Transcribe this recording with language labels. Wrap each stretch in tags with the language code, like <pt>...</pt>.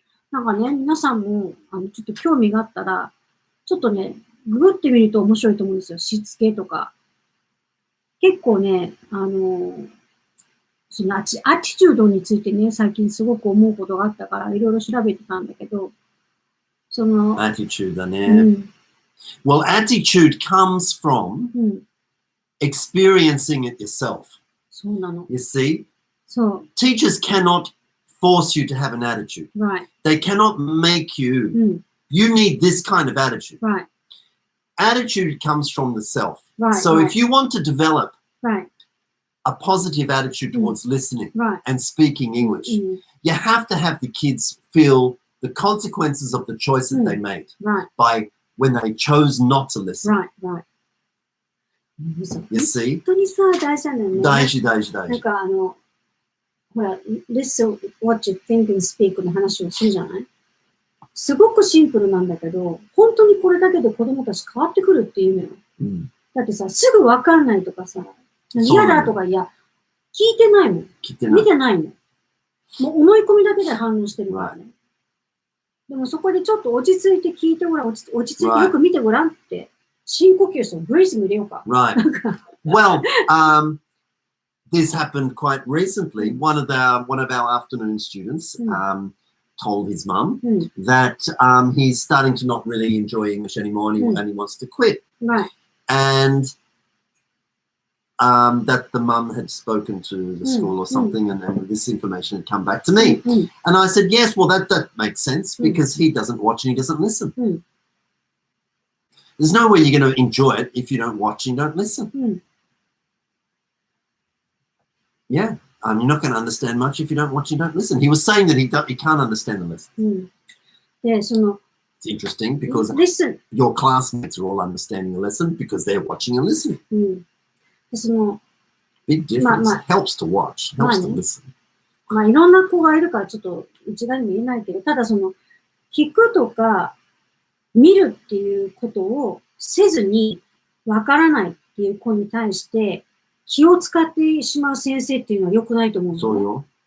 <ja>なんかね、皆さんもちょっと興味があったら、ちょっとね、ググってみると面白いと思うんですよ。しつけとか。結構ね、そのアティチュードについてね、最近すごく思うことがあったから、いろいろ調べてたんだけど、その。</ja> <en>Attitude</en> <ja>だね。</ja> <en>Well, attitude comes from experiencing it yourself.</en> <ja>そうなの。</ja> <en>You see?</en> <ja>そう。</ja> <en>Teachers cannot force you to have an attitude. Right. They cannot make you, you need this kind of attitude. Right. Attitude comes from the self. Right. So if you want to develop a positive attitude towards listening and speaking English, you have to have the kids feel the consequences of the choice that they made by when they chose not to listen. You see?</en> <ja>本当にさ、大事なんだよね。大事。なんかほら、</ja> <en>listen what you think and speak</en> <ja>の話をするじゃない？すごくシンプルなんだけど、本当にこれだけで子供たち変わってくるっていうのよ。だってさ、すぐわかんないとかさ、嫌だとか、いや、聞いてないもん。見てないもん。もう思い込みだけで反応してるからね。でもそこでちょっと落ち着いて聞いてごらん、落ち着いてよく見てごらんって、深呼吸してブレイスも入れようか。</ja> <en>Right. Well, this happened quite recently. One of our afternoon students told his mum that he's starting to not really enjoy English anymore and he wants to quit. Right. And that the mum had spoken to the school or something and then this information had come back to me. And I said, yes, well, that makes sense because he doesn't watch and he doesn't listen. There's no way you're going to enjoy it if you don't watch and don't listen. Yeah, you're not going to understand much if you don't watch and don't listen. He was saying that he can't understand the lesson. It's interesting because your classmates are all understanding the lesson because they're watching and listening. Big difference. Helps to watch, helps to listen.</en> <ja>まあいろんな子がいるからちょっと一概にも言えないけど、ただ聞くとか見るっていうことをせずにわからないっていう子に対して気を使ってしまう先生っていうのは良くないと思うの。そうよ。</ja>